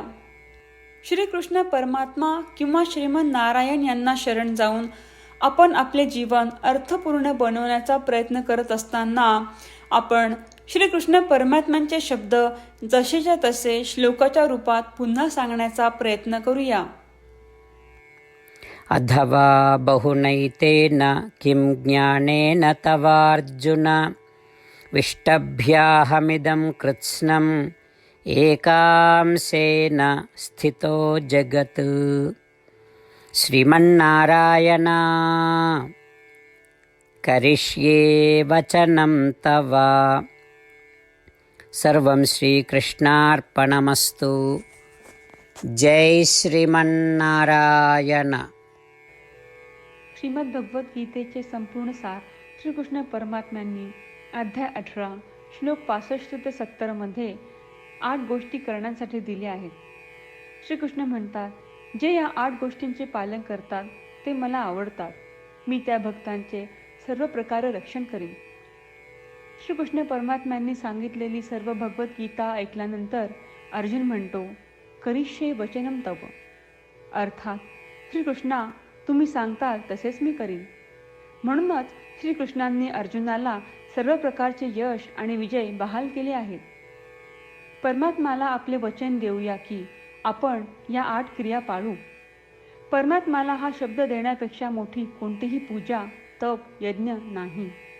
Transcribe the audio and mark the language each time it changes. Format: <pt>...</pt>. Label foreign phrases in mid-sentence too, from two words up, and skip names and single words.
<mr>श्रीकृष्ण परमात्मा किंवा श्रीमन नारायण यांना शरण जाऊन आपण आपले जीवन अर्थपूर्ण बनवण्याचा प्रयत्न करत असताना आपण श्रीकृष्ण परमात्म्यांचे शब्द जसेच्या तसे श्लोकाच्या रूपात पुन्हा सांगण्याचा प्रयत्न करूया.</mr> <sa>अथवा बहुनैतेन किं ज्ञानेन तवार्जुन विष्टभ्याहमिदं कृत्स्नम् एकांशेन स्थितो जगत्. श्रीमन्नारायण करिष्ये वचनं तव. सर्वं श्रीकृष्णार्पणमस्तु. जय श्रीमन्नारायण.</sa> <mr>श्रीमद भगवद्गीतेचे संपूर्ण सार श्रीकृष्ण परमात्म्यांनी अध्याय 18 श्लोक 65 ते 70 मध्ये 8 गोष्टी करण्यासाठी दिल्या आहेत. श्रीकृष्ण म्हणतात, जे या 8 गोष्टींचे पालन करतात ते मला आवडतात. मी त्या भक्तांचे सर्व प्रकारे रक्षण करीन. श्रीकृष्ण परमात्म्यांनी सांगितलेली सर्व भगवद्गीता ऐकल्यानंतर अर्जुन म्हणतो,</mr> <sa>करिष्ये वचनं तव.</sa> <mr>अर्थात श्रीकृष्णा, तुम्ही सांगताल तसेच मी करीन. म्हणूनच श्रीकृष्णांनी अर्जुनाला सर्व प्रकारचे यश आणि विजय बहाल केले आहेत. परमात्म्याला आपले वचन देऊया की आपण या 8 क्रिया पाळू. परमात्म्याला हा शब्द देण्यापेक्षा मोठी कोणतीही पूजा, तप, यज्ञ नाही.</mr>